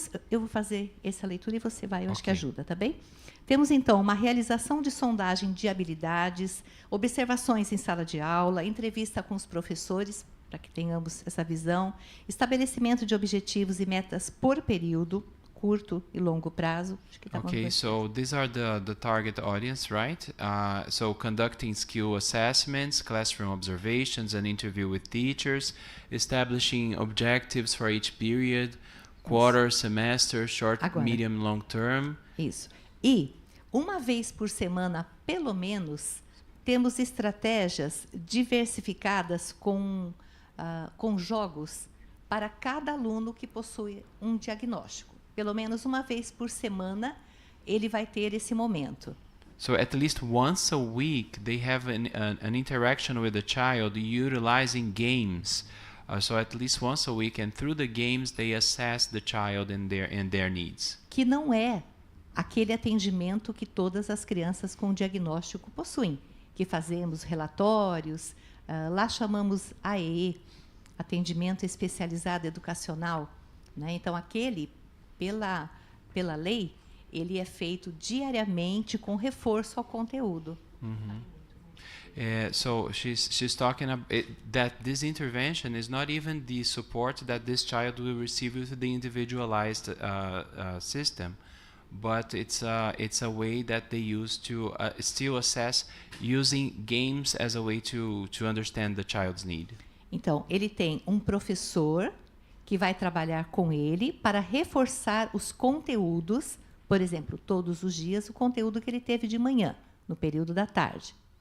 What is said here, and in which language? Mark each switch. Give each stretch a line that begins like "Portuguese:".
Portuguese: Eu vou fazer essa leitura e você vai, eu acho que ajuda, tá bem? Temos, então, uma realização de sondagem de habilidades, observações em sala de aula, entrevista com os professores, para que tenhamos essa visão, estabelecimento de objetivos e metas por período, curto e longo prazo. Acho que tá
English: Okay, so these are the target audience, right? So conducting skill assessments, classroom observations, an interview with teachers, establishing objectives for each period, quarter, semester, short, medium, long term.
Portuguese: Isso. E, uma vez por semana, pelo menos, temos estratégias diversificadas com jogos para cada aluno que possui um diagnóstico. Pelo menos uma vez por semana, ele vai ter esse momento.
English: So at least once a week, they have an interaction with the child utilizing games. So at least once a week, and through the games, they assess the child and their needs.
Portuguese: Que não é aquele atendimento que todas as crianças com diagnóstico possuem, que fazemos relatórios, lá chamamos AEE, atendimento especializado educacional, né? Então aquele pela lei, ele é feito diariamente com reforço ao conteúdo.
English: So she's talking about that this intervention is not even the support that this child will receive with the individualized system, but it's a way that they use to still assess using games as a way to understand the child's need.
Portuguese: Então, ele tem um professor que vai trabalhar com ele para reforçar os conteúdos, por exemplo, todos os dias, o conteúdo que ele teve de manhã, no período da tarde.